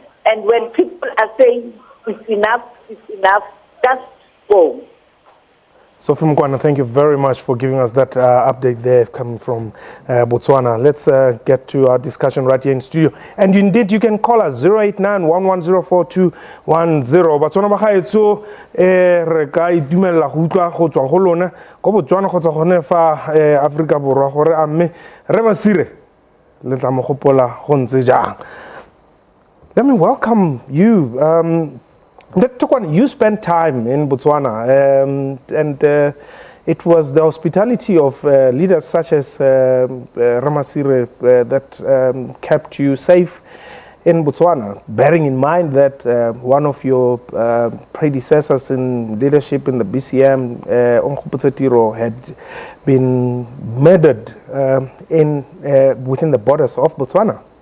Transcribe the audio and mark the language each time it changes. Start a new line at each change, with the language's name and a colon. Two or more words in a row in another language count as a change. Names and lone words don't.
English: And when people are saying it's enough, just go. Sophie Mkwana, thank you very much for giving us that update there coming from Botswana. Let's get to our discussion right here in studio. And indeed, you can call us 089-1104-210.
Tswana: Botswana ba gaetso re ka itumella go utlwa go tswa go lona go Botswana go tswa gone fa Africa borwa gore amme re Masire le tla mo gopola go ntse jang.
English: Let me welcome you. You spent time in Botswana, and it was the hospitality of leaders such as Masire that kept you safe in Botswana, bearing in mind that one of your predecessors in leadership in the BCM, Tiro, had been murdered within the borders of Botswana.